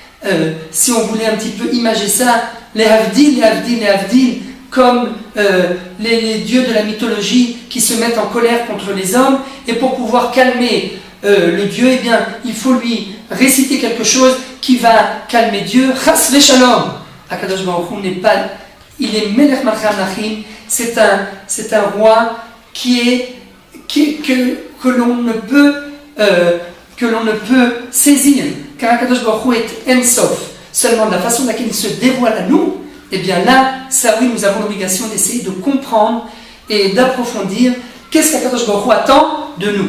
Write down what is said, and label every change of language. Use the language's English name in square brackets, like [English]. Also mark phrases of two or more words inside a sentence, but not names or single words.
[French] Si on voulait un petit peu imager ça, les Havdil, comme les dieux de la mythologie qui se mettent en colère contre les hommes, et pour pouvoir calmer le Dieu, eh bien, il faut lui réciter quelque chose qui va calmer Dieu. [Hebrew] חס ושלום. [French] Akadosh Baruch Hu n'est pas, il est [Hebrew] מלך מלכי המלכים, [French] c'est un roi que l'on ne peut saisir, car Akadosh Baruch Hu est En-Sof. Seulement de la façon laquelle il se dévoile à nous, eh bien là, ça oui, nous avons l'obligation d'essayer de comprendre et d'approfondir qu'est-ce qu'Akadosh Baruch Hu attend de nous.